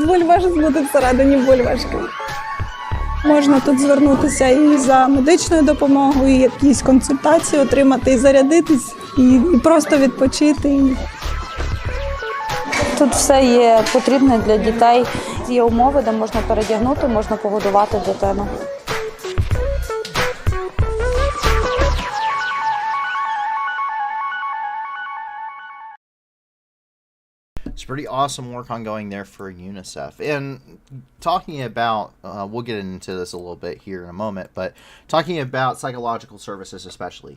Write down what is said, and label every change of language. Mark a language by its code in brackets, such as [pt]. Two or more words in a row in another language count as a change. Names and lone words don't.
[uk] Бульбашки будуть всередині бульбашки. Можна тут звернутися і за медичною допомогою, і якісь консультації отримати, і зарядитись, і просто відпочити. Тут все є потрібне для дітей. Є умови, де можна передягнути, можна погодувати дитину. [en] It's pretty awesome work ongoing there for UNICEF. And talking about, we'll get into this a little bit here in a moment, but talking about psychological services especially.